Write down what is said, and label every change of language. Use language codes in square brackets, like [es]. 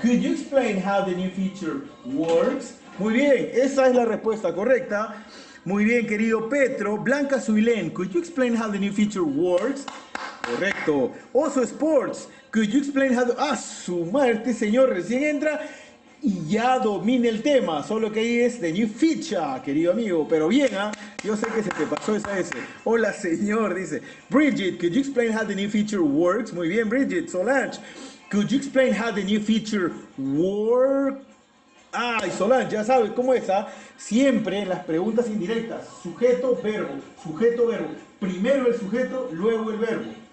[en] Could you explain how the new feature works? [es] Muy bien, esa es la respuesta correcta. Muy bien, querido Petro. [en] Blanca Suilén, could you explain how the new feature works? Correcto. Oso Sports, could you explain how the... [es] Su madre, este señor recién entra y ya domina el tema. Solo que ahí es [en] the new feature, [es] querido amigo. Pero bien, yo sé que se te pasó esa S. Hola, señor, dice. [en] Bridget, could you explain how the new feature works? [es] Muy bien, Bridget. [en] Solange, could you explain how the new feature works? [es] Y Solange, ya sabes cómo es, siempre en las preguntas indirectas, sujeto, verbo, primero el sujeto, luego el verbo.